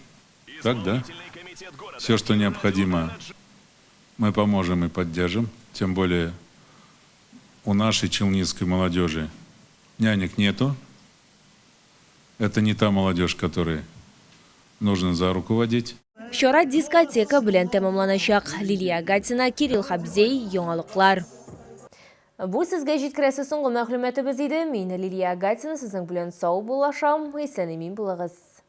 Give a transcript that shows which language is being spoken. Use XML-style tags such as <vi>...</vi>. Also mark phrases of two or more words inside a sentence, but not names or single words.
<ru>Так, да? Все, что необходимо, мы поможем и поддержим. Тем более у нашей челнинской молодежи нянек нету. Это не та молодежь, которой нужно за руку водить.</ru> <tt>Чара дискотека белән тәмамланачак. Лилия Гатина, Кирилл Хабзей, Яңалыклар. Бу сезгә җиткерәсе соңгы мәгълүматыбыз иде. Мин Лилия Гатина, сезнең белән сау булашам. Исән-имин булыгыз.</tt>